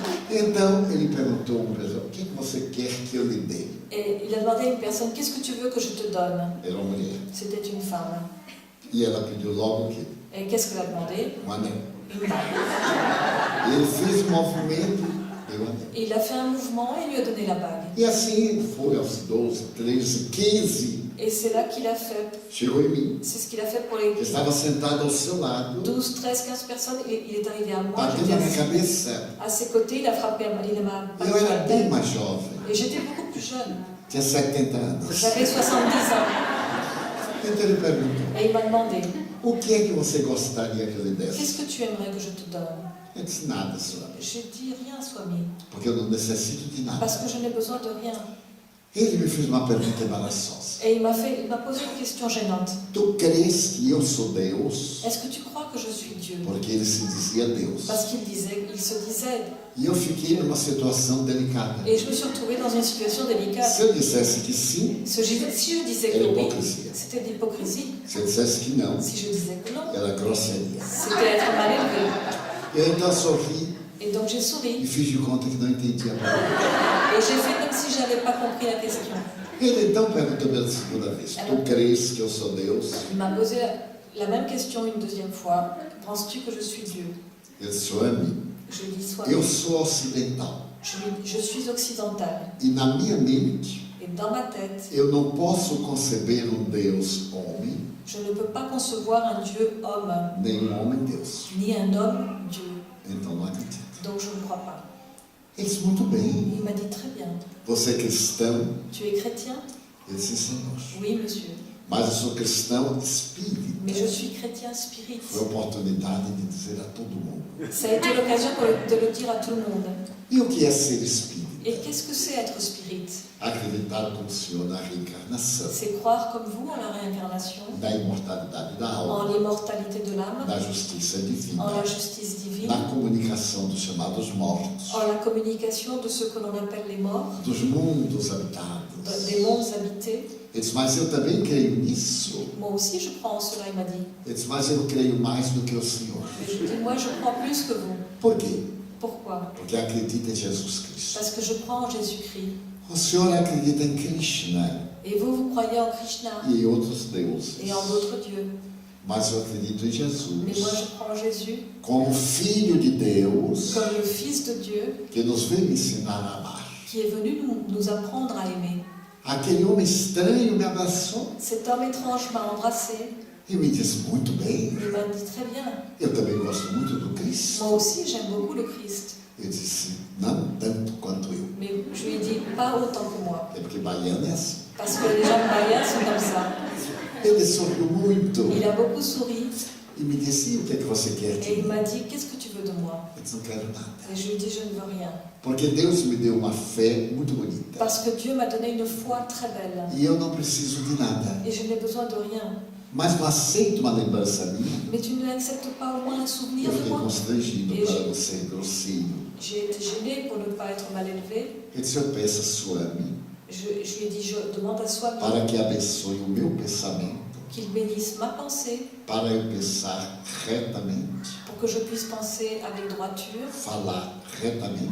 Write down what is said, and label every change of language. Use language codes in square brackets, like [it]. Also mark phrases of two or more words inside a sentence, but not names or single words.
[pt] Então ele perguntou a uma pessoa: o que você quer que eu lhe dê? [fr] Et il a demandé à une personne, qu'est-ce que tu veux que je te donne? [pt] Era uma mulher. [fr] C'était une femme. [pt] E ela pediu logo o quê? [fr] Et qu'est-ce qu'elle a demandé? [pt] Um anel. [fr] Une bague. [pt] Ele fez um movimento, deu o anel. [fr] Et il a fait un mouvement et lui a donné la bague. [pt] E assim foi aos 12, 13, 15. [fr] Et c'est là qu'il a fait, [pt] Chegou em mim. [fr] c'est ce qu'il a fait pour les [pt] Eu estava sentado ao seu lado, [fr] 12, 13, 15 personnes. Il est arrivé à moi, [pt] batendo [fr] j'étais [pt] na minha [fr] assis [pt] cabeça. [fr] à ses côtés, il a frappé, il m'a [pt] Eu [fr] battu [pt] era [fr] la [pt] bem [fr] tête. [pt] mais jovem, [fr] Et j'étais beaucoup plus jeune. [pt] tinha 70 anos. [fr] J'avais 70 ans. [pt] Então ele perguntou: [fr] Et il m'a demandé, [pt] o que é que você gostaria que eu lhe desse? [fr] qu'est-ce que tu aimerais que je te donne? [pt] Eu disse: nada, Swami, [fr] J'ai dit rien, Swami, [pt] porque eu não necessito de nada. [fr] parce que je n'ai besoin de rien. [pt] Ele me fez uma pergunta embaraçosa. [fr] Et il m'a posé une question gênante. [pt] Tu crês que eu sou Deus? [fr] Est-ce que tu crois que je suis Dieu? [pt] Porque ele se dizia Deus. [fr] Parce qu'il se disait. [pt] E eu fiquei numa situação delicada. [fr] Et je me suis retrouvée dans une situation délicate. [pt] Se eu dissesse que sim, [fr] Si je disais que [pt] era [fr] oui, [pt] hipocrisia. [fr] c'était de l'hypocrisie. [pt] Se eu dissesse que não, [fr] Si je disais que non, [pt] era grosseria. [fr] c'était être mal élevé. [pt] Eu então sorri [fr] Et donc j'ai [pt] e [fr] souri. [pt] fiz de conta que não entendia nada. [fr] Et j'ai fait comme si je n'avais pas compris la question. [pt] Ele então perguntou pela segunda vez: Tu crês que eu sou Deus? [fr] Il m'a posé la même question une deuxième fois. Penses-tu que je suis Dieu? [pt] Eu disse: Ami, [fr] Je lui dis, [pt] eu sou ocidental. [fr] je suis occidentale. [pt] E na minha mente, [fr] Et dans ma tête, [pt] eu não posso conceber Deus homem, [fr] je ne peux pas concevoir un Dieu homme, [pt] nem homem Deus. [fr] ni un homme Dieu. [pt] Então não acredito. [fr] Donc je ne crois pas. [pt] Ele disse: Muito bem. [fr] Il m'a dit, très bien. [pt] Você é cristão? [fr] Tu es chrétien? [pt] Eu disse: Senhor. [fr] Oui, monsieur. [pt] Mas eu sou cristão espírita. [fr] Mais je suis chrétien spirit. [pt] Foi a oportunidade de dizer a todo mundo. [fr] Ça a été l'occasion de le dire à tout le monde. [pt] E o que é ser espírita? [fr] Et qu'est-ce que c'est être spirit? [pt] Acreditar como o Senhor na reencarnação, [fr] C'est croire comme vous en la réincarnation, [pt] na imortalidade da [fr] en [pt] alma, [fr] l'immortalité de l'âme, [pt] na justiça [fr] en [pt] divina, [fr] la justice divine, [pt] na comunicação dos chamados mortos, [fr] en la communication de ce que l'on appelle les morts, [pt] dos mundos habitados. [fr] des mondes habités. [pt] Ele disse: Mas eu também creio nisso. [fr] Moi aussi, je crois en cela, il m'a dit. [pt] Ele disse: Mas eu creio mais do que o Senhor. [fr] Et je dis, moi, je crois plus que vous. [pt] Por quê? [fr] Pourquoi? [pt] Porque acredita em Jesus Cristo. [fr] Parce que je crois en Jésus-Christ. [pt] O Senhor acredita em Krishna [fr] Et vous, vous croyez en Krishna [pt] e em outros deuses. [fr] et en d'autres dieux. [pt] Mas eu acredito em Mais moi, Jesus [fr] je crois en Jésus [pt] como Filho de Deus, [fr] comme le Fils de Dieu [pt] que nos veio ensinar a amar. [fr] qui est venu nous apprendre à aimer. [pt] Aquele homem estranho me abraçou [fr] Cet homme étrange m'a embrassé. [pt] e me disse: Muito bem, [fr] Il m'a dit, très bien. [pt] eu também gosto muito do Cristo. [fr] Moi aussi, j'aime beaucoup le Christ. [pt] Eu disse: Não tanto quanto eu. [fr] Mais je lui ai dit, pas autant que moi. [pt] É porque baiano é assim. [fr] Parce que les gens de Bahia sont comme ça. [pt] Ele sorriu muito [fr] Il a beaucoup souri [pt] e me disse: E o que é que você quer de [fr] et il [pt] mim? [fr] m'a dit, qu'est-ce que tu veux de moi? [pt] Eu disse: Não quero nada. [fr] Et je lui ai dit, je ne veux rien. [pt] Porque Deus me deu uma fé muito bonita. [fr] Parce que Dieu m'a donné une foi très belle. [pt] E eu não preciso de nada. [fr] Et je n'ai besoin de rien. [pt] Mas não aceito uma lembrança minha. [fr] Mais tu n'acceptes pas au moins un souvenir [pt] Eu [fr] de [pt] fiquei [fr] moi. [pt] constrangido E para não ser grosseiro. [fr] J'ai été gênée pour ne pas être mal élevée. [pt] Eu disse: Eu peço a sua ami [fr] Je lui ai dit, je demande à soi [pt] para que abençoe o meu pensamento, [fr] qu'il bénisse ma pensée [pt] para eu pensar retamente, [fr] pour que je puisse penser avec droiture, [pt] falar retamente